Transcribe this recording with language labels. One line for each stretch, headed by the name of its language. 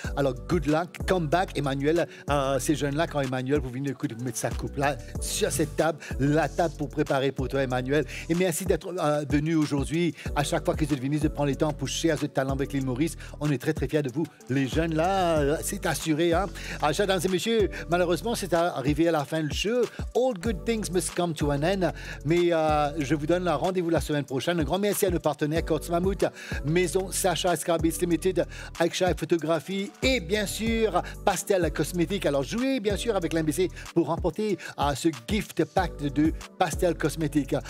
French: Alors,
English: good luck, come back,
French: Emmanuel. Ces jeunes-là, quand Emmanuel, vous venez écouter, vous mettre sa coupe là, sur cette table, la table pour préparer pour toi, Emmanuel. Et merci d'être venu aujourd'hui. À chaque fois que vous êtes venus, de prendre le temps pour share ce talent avec l'île Maurice. On est très, très fiers de vous. Les jeunes là, c'est assuré. Hein? Alors, chers dames et messieurs, malheureusement, c'est arrivé à la fin du show.
English: All good things must come to an end.
French: Mais je vous donne rendez-vous la semaine prochaine. Un grand merci à nos partenaires, Mammouth, Maison Sacha Escarbis Limited, Aksha Photographie et bien sûr Pastel Cosmétique. Alors jouez bien sûr avec l'MBC pour remporter ce gift pack de Pastel Cosmétique.